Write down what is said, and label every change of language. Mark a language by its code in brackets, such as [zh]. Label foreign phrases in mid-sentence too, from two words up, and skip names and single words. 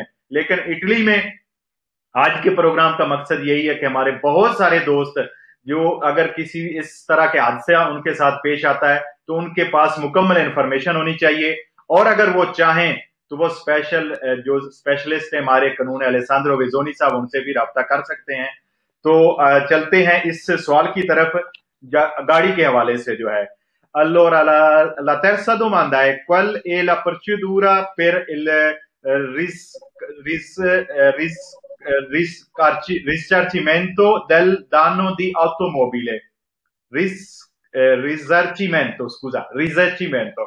[hi] लेकिन इटली में आज के प्रोग्राम का मकसद यही है कि हमारे बहुत सारे दोस्त जो अगर किसी इस तरह के हादसा उनके साथ पेश आता है तो उनके पास मुकम्मल इंफॉर्मेशन होनी चाहिए और अगर वो चाहें तो वो जो स्पेशलिस्ट है हमारे कानून अलेसांद्रो वेजोनी साहब, उनसे भी रब्ता कर सकते हैं। तो चलते हैं इस सवाल की तरफ गाड़ी के हवाले से जो है। [it] Allora, la terza domanda è qual è la procedura per il risarcimento del danno di automobile? Risarcimento, scusa, risarcimento.